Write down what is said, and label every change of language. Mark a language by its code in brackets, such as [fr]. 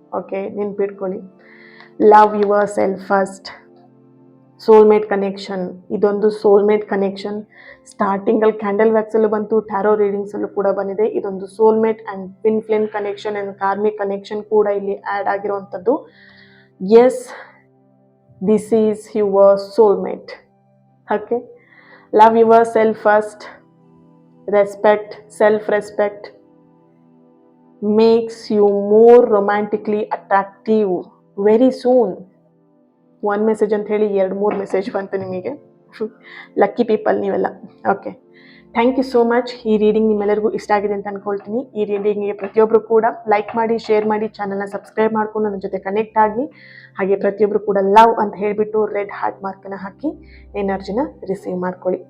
[en] okay, [kn] ನೆನ್ಪಿಟ್ಕೊಳ್ಳಿ, [en] Love yourself first. [kn] Soulmate connection, ಇದೊಂದು soulmate connection. ಸ್ಟಾರ್ಟಿಂಗಲ್ಲಿ ಕ್ಯಾಂಡಲ್ ವ್ಯಾಕ್ಸಲ್ಲೂ ಬಂತು, ಟ್ಯಾರೋ ರೀಡಿಂಗ್ಸಲ್ಲೂ ಕೂಡ ಬಂದಿದೆ. ಇದೊಂದು soulmate and twin flame connection and karmic connection ಕೂಡ ಇಲ್ಲಿ ಆ್ಯಡ್ ಆಗಿರುವಂಥದ್ದು. [en] Yes, this is your soulmate. Okay, love yourself first. Respect, self-respect makes you more romantically attractive very soon. [kn] one message ಅಂತ ಹೇಳಿ 2-3 message ಬಂತು ನಿಮಗೆ. ಲಕ್ಕಿ ಪೀಪಲ್ ನೀವೆಲ್ಲ. Okay, [en] Thank you so much. [kn] ಈ reading ನಿಮ್ಮೆಲ್ಲರಿಗೂ ಇಷ್ಟ ಆಗಿದೆ ಅಂತ ಅನ್ಕೊಳ್ತೀನಿ. ಈ ರೀಡಿಂಗಿಗೆ ಪ್ರತಿಯೊಬ್ಬರು ಕೂಡ ಲೈಕ್ ಮಾಡಿ, ಶೇರ್ ಮಾಡಿ, ಚಾನಲ್ನ ಸಬ್ಸ್ಕ್ರೈಬ್ ಮಾಡ್ಕೊಂಡು ನನ್ನ ಜೊತೆ ಕನೆಕ್ಟ್ ಆಗಿ, ಹಾಗೆ ಪ್ರತಿಯೊಬ್ಬರು ಕೂಡ ಲವ್ ಅಂತ ಹೇಳಿಬಿಟ್ಟು ರೆಡ್ ಹಾರ್ಟ್ ಮಾರ್ಕನ್ನು ಹಾಕಿ ಎನರ್ಜಿನ ರಿಸೀವ್ ಮಾಡ್ಕೊಳ್ಳಿ.